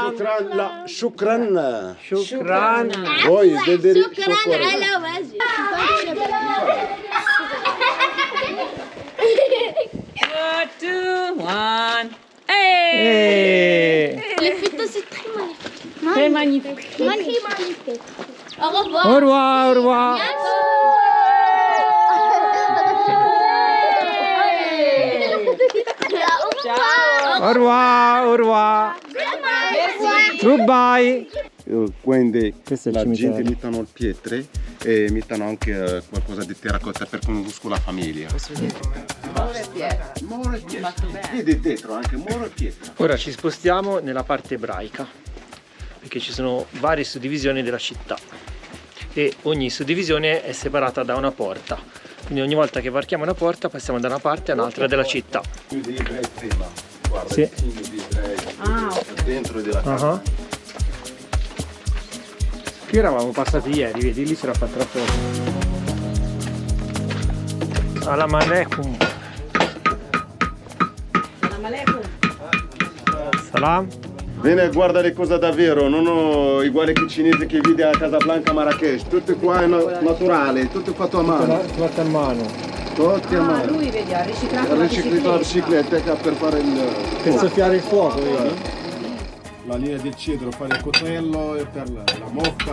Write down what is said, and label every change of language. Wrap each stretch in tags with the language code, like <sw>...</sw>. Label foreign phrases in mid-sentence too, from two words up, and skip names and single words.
<ar>shukran. Shukran.</ar> <it>Voi vedete</it> <ar>شكرا على وجهك 2, 1.</ar> <fr>Les photos c'est très magnifique. Très magnifique. Magnifique. Au revoir. Au revoir, au revoir. Au revoir, au revoir.</fr> <en>Goodbye.</en> <it>Quindi Questo è il la cimitero. gente mettono pietre e mettono anche qualcosa di terracotta per conoscere la famiglia. Muro e pietra. Vedi dentro anche muro e pietra. Ora ci spostiamo nella parte ebraica, perché ci sono varie suddivisioni della città e ogni suddivisione è separata da una porta. Quindi ogni volta che varchiamo una porta passiamo da una parte all'altra della città. Più di ebrei prima. Guarda, Sì. il segno di ebrei dentro della casa. Ah. Qui eravamo passati ieri, vedi, lì c'era fatta la foto.</it> <ar>Salam alaikum. Salam.</ar> <it>Vieni a guardare cosa davvero, non ho uguale che i cinesi che vedi a Casablanca, Marrakesh. Tutto qua è naturale, tutto fatto a mano. Fatta a mano. Tutti a mano. Lui vedi, ha riciclato Ha la riciclato la bicicletta per fare il... Per soffiare il fuoco, vedi? La linea del cedro, fare il coltello e per la mocca.</it>